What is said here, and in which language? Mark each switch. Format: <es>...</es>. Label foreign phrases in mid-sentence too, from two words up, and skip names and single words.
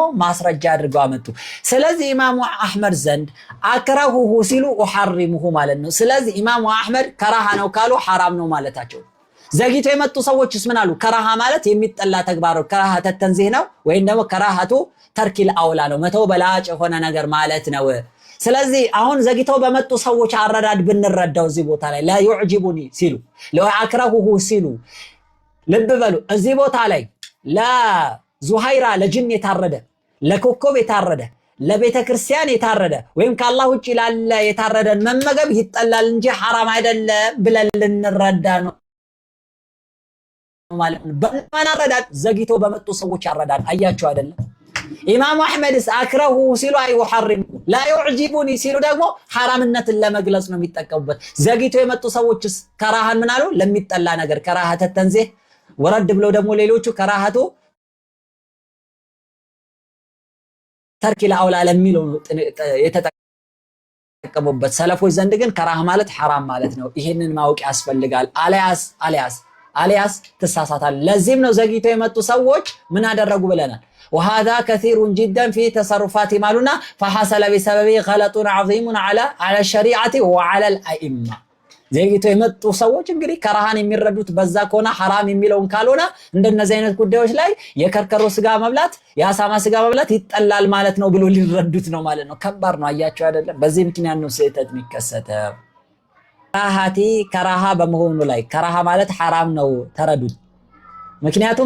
<am>ማስረጃ አድርገው አመጡ ስለዚህ ኢማሙ አህመድ ዘንድ አክራሁሁ ሲሉ ወሐሪሙሁ ማለት ነው ስለዚህ ኢማሙ አህመድ ከራሃ ነው ካሉ ሐራም ነው ማለታቸው ዘግይቶ የመጡ ሰዎችስ ምን አሉ ከራሃ ማለት የሚጠላ ተግባር</am> <ar>كراهة التنزيه</ar> <am>ነው ወይስ ደግሞ</am> <ar>كراهة ترك</ar> <am>አውላ ነው መተው በላጭ የሆነ ነገር ማለት ነው ስለዚህ አሁን ዘግይተው በመጡ ሰዎች አረዳድ ብንረዳው እዚህ ቦታ ላይ</am> <ar>لا يعجبني</ar> <am>ሲሉ ለአክራሁሁ ሲሉ ልብ በሉ እዚህ ቦታ ላይ ለዙሃይራ ለጅን የታረደ ለኮከብ የታረደ ለቤተ ክርስቲያን የታረደ ወይም ከአላህ ውጪ ላለ የታረደን መመገብ ይጠላል እንጂ ሐራም አይደለም ብለን ልንረዳ ነው ማለት ነው በማን አረዳድ ዘግይተው በመጡ ሰዎች አረዳድ አያችሁ አይደለም ኢማሙ አህመድስ አክረሁ ሲሉ አይ ወሐሪም</am> <ar>لا يعجبني</ar> <am>ሲሉ ደግሞ ሐራምነትን ለመግለጽ ነው የሚጠቀሙበት ዘግይቶ የመጡ ሰዎችስ ከራሃን ምን አሉ ለሚጠላ ነገር</am> <ar>كراهة التنزيه</ar> <am>ወረድ ብለው ደግሞ ሌሎቹ</am> <ar>كراهة ترك الأولى</ar> <am>ለሚለው የተጠቀሙበት ሰለፎች ዘንድ ግን ከራህ ማለት ሐራም ማለት ነው ይሄንን ማወቅ ያስፈልጋል አሊያስ ተሳሳታል ለዚህም ነው ዘግይቶ የመጡ ሰዎች ምን አደረጉ ብለናል</am> <ar>وهذا كثير جدا في تصرفات مالنا فحصل بسببه غلط عظيم على الشريعه وعلى الائمه</ar> <am>ዘግይቶ የመጡ ሰዎች እንግዲህ ከራሃን የሚረዱት በዛ ከሆነ ሐራም የሚለውን ካልሆነ እንደነዚህ አይነት ጉዳዮች ላይ የከርከሮ ስጋ መብላት ያሳማ ስጋ መብላት ይጠላል ማለት ነው ብሎ ሊረዱት ነው ማለት ነው ከባድ ነው አያችሁ አይደለም በዚህ ምክንያት ነው ስህተት የሚከሰተው ከራሃቲ ከራሃ በመሆኑ ላይ ከራሃ ማለት ሐራም ነው ተረዱት ምክንያቱም</am>